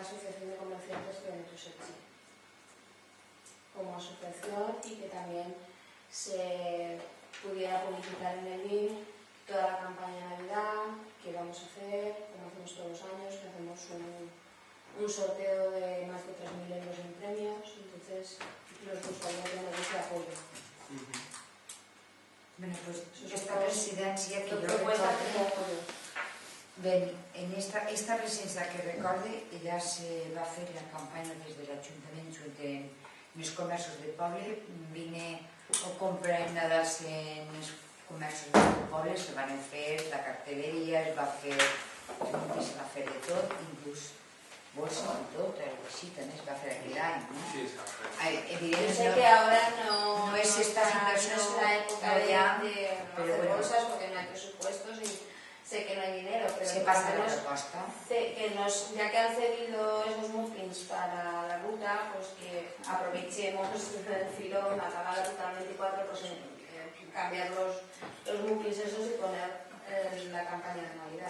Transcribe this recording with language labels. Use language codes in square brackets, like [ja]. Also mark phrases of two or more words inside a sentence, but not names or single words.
[es] Asociación de Comerciantes de Ventusechi como asociación y que también se pudiera publicitar en el BIM toda la campaña de Navidad que vamos a hacer, como hacemos todos los años, que hacemos un sorteo de más de 3.000 euros en premios, entonces nos gustaría tener ese apoyo. Bueno, pues [ca] esta presidència que jo [es] propuesta [ca] recorde... [es] como apoyo. [ca] Bé, en esta presidència que recorde ja se va fer la campanya des de l'Ajuntament junt amb els comerços del poble, vine o comprar nadals en els comerços del poble, se van fer la cartelleria, es va fer de tot, inclús bolsa i tot, així també es va fer aquell any, no? Sí, s'ha fet. [es] Yo sé que ahora no es esta situación, no es la época no ya, de pero hacer bueno. bolsas porque no hay presupuestos y sé que no hay dinero, pero Se por pasa lo la menos [ca] proposta. [es] ya que han cedido esos muffins para la ruta, pues que aprovechemos el filón, acabar la ruta al 24, pues cambiar los muffins esos y poner la campaña de Navidad.